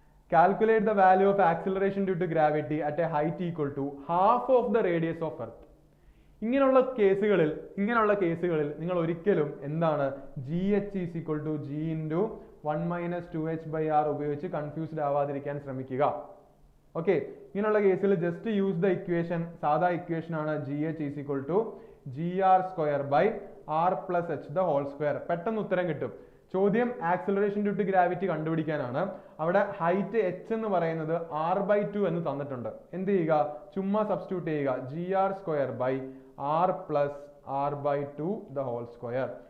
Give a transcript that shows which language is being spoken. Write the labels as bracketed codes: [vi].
[en] Calculate the value of acceleration due to gravity at a height equal to half of the radius of earth. [ml] ഇങ്ങനെയുള്ള കേസുകളിൽ നിങ്ങൾ ഒരിക്കലും എന്താണ് gh = g into 1 - 2h/r ഉപയോഗിച്ച് confused ആവാതിരിക്കാൻ ശ്രമിക്കുക. Okay, ഇങ്ങനെയുള്ള കേസിൽ [en] Just use the equation. [ml] സാധാ ഇക്വേഷൻ ആണ് gh = gr² r+h the whole square. പെട്ടെന്ന് ഉത്തരം കിട്ടും. ചോദ്യം ആക്സിലറേഷൻ ഡ്യൂ ടു ഗ്രാവിറ്റി കണ്ടുപിടിക്കാനാണ്. അവിടെ ഹൈറ്റ് h എന്ന് പറയുന്നത് r/2 എന്ന് തന്നിട്ടുണ്ട്. എന്ത് ചെയ്യുക, ചുമ്മാ സബ്സ്റ്റിറ്റ്യൂട്ട് ചെയ്യുക. gr² r+r/2 the whole square.